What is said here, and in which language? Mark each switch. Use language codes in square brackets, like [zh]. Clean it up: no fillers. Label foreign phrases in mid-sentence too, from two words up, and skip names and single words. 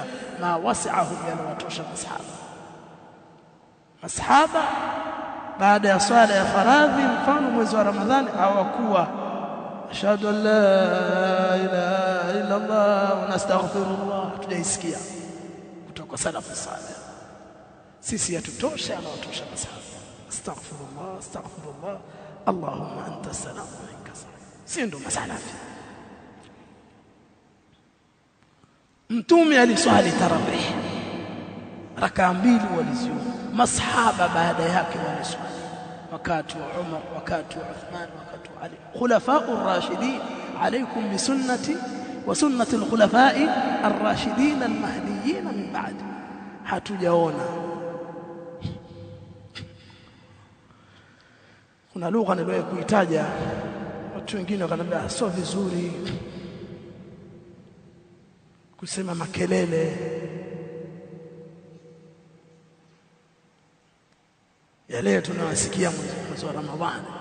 [ar] ما وسعه, [sw] yanawatosha masahaba baada ya swala ya faradhi, mfano mwezi wa Ramadhani, hawakuwa [ar] أشهد أن لا إله إلا الله ونستغفر الله, [sw] tujaisikia kutoka [ar] السلف الصالح. [sw] Sisi yatutosha, yanawatosha masahaba. [ar] أستغفر الله اللهم أنت السلام ومنك السلام, [sw] si ndo masalafi. Mtume aliswali tarawih raka 2 waliziona, masahaba baada yake waliswali wakati wa Umar, wakati wa Uthman, wakati wa Ali. [ar] الخلفاء الراشدين عليكم بسنتي وسنة الخلفاء الراشدين المهديين من بعد. [sw] Hatujaona. Kuna lugha niliwahi kuitaja, watu wengine wakaniambia sio vizuri kusema makelele yale tunawasikia mwezi wa Ramadhani.